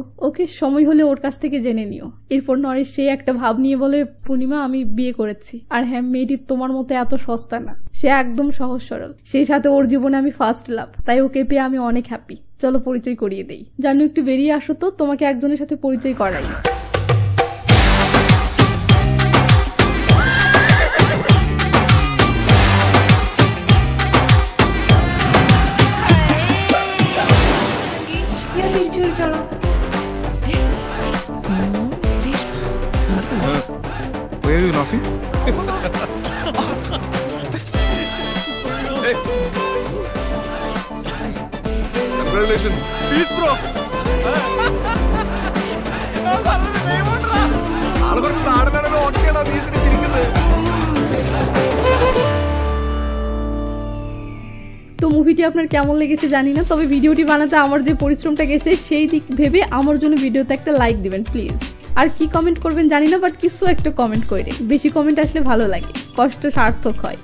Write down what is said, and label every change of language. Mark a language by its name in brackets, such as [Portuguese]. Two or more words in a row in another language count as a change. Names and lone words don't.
[Bangla] ওকে, সময় হলে ওর কাছ থেকে জেনে নিও। এরপর নরেশ সে একটা ভাব নিয়ে বলে, পূর্ণিমা আমি বিয়ে করেছি, আর হ্যাঁ মেয়েটি তোমার মতো এত সস্তা না, সে একদম সহজ সরল, সেই সাথে ওর জীবনে আমি [English] first love, [Bangla] তাই ওকে পেয়ে আমি অনেক হ্যাপি। চলো পরিচয় করিয়ে দেই। জানো একটু বেরিয়ে আসো তো, তোমাকে একজনের সাথে পরিচয় করাই। [English] Where are you laughing? Congratulations. Peace, bro. [Malayalam] ആളുകൾക്ക് നാടിനാണല്ലോ ഓക്കെയാണോ നീ ഇതിന് ചിരിക്കുന്നത്? [Bangla] তো মুভিটি আপনার কেমন লেগেছে জানি না, তবে ভিডিওটি বানাতে আমার যে পরিশ্রমটা গেছে সেই দিক ভেবে আমার জন্য ভিডিওতে একটা লাইক দিবেন প্লিজ। আর কি কমেন্ট করবেন জানি না, বাট কিছু একটা কমেন্ট করে, বেশি কমেন্ট আসলে ভালো লাগে, কষ্ট সার্থক হয়।